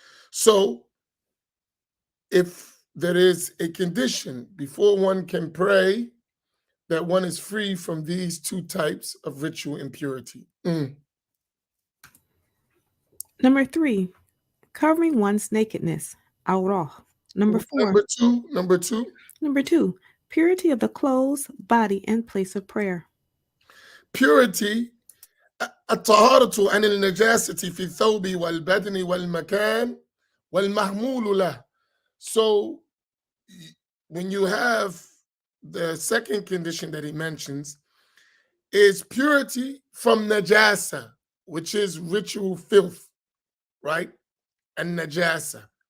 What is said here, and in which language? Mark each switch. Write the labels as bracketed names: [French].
[English] So if there is a condition before one can pray that one is free from these two types of ritual impurity. Number 3, covering one's nakedness. Awrah. Number 4. Number two. Number 2, purity of the clothes, body, and place of prayer. Purity. [Arabic] الطهارة عن النجاسة في الثوب والبدن والمكان والمحمول له. [English] So when you have the second condition that he mentions is purity from najasa, which is ritual filth, right? And najasa.